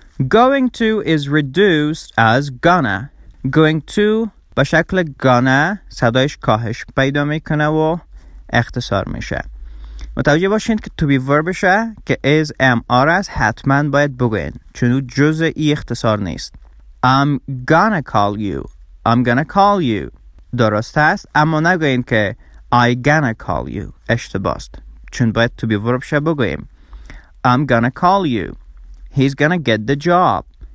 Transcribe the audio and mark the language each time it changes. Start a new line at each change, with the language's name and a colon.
English: Going to is reduced as gonna.
Persian: Going to به شکل gonna صدایش کاهش پیدا میکنه و اختصار میشه. متوجه باشین که to be verb که is am are است حتما باید بگوین چون او جزء ای اختصار نیست.
English: I'm gonna call you
Persian: درست است اما نگوین که
English: I gonna call you
Persian: اشتباه است چون باید to be verb بگویم.
English: I'm gonna call you. He's gonna get the job.